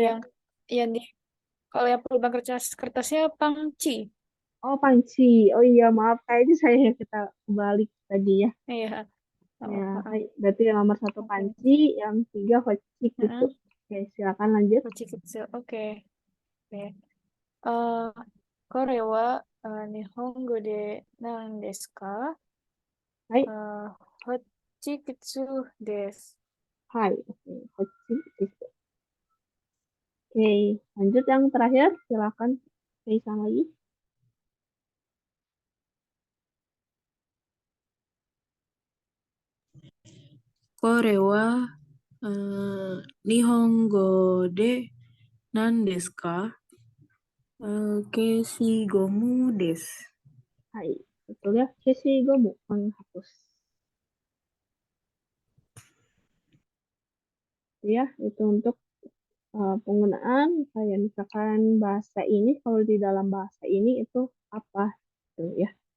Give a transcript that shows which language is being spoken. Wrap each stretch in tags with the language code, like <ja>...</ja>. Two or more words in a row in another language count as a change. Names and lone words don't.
<id>yang di kalau yang lubang kertasnya pangci. oh panci. Oh iya, maaf. Kayaknya saya yang kita kebalik tadi ya. Iya. Ya, Oh, hai. Berarti yang nomor 1 oke. panci, yang 3 Hochikitsu. Heeh. Oke, silakan lanjut. Hochikitsu. Oke. Oke.</id> <ja>Eh, これは日本語で何ですか？ Hai, ホッチキスです。</ja> <id>hai. Oke, Hochikitsu. Oke, lanjut yang terakhir. Silakan. Kaisa lagi.</id> <ja>これは日本語で何ですか? 消しゴムです.</ja> <id>Hai, betul ya. Keshigomu, menghapus. Ya, itu untuk penggunaan kayak misalkan bahasa ini, kalau di dalam bahasa ini itu apa tuh ya.</id>